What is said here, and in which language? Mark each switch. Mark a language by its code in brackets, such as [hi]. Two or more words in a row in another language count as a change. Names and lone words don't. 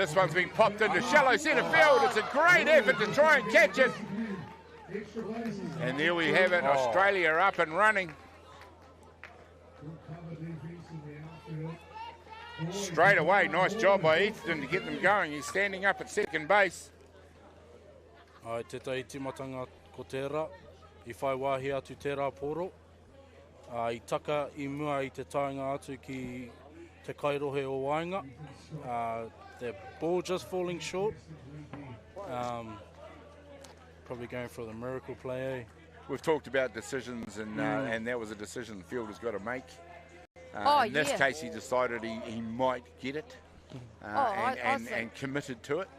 [en] This one's been popped into shallow centre field. It's a great effort to try and catch it. And there we have it. Australia up and running. Straight away, nice job by Ethan to get them going. He's standing up at second base. [mi] Ai te tai timatanga ko tērā, I whai wāhi atu tērā poro. I taka I mua I te taenga atu ki te kairohe o wainga. [en] The ball just falling short. Probably going for the miracle play. We've talked about decisions, and that was a decision the fielder's got to make. In this case, he decided he might get it and committed to it.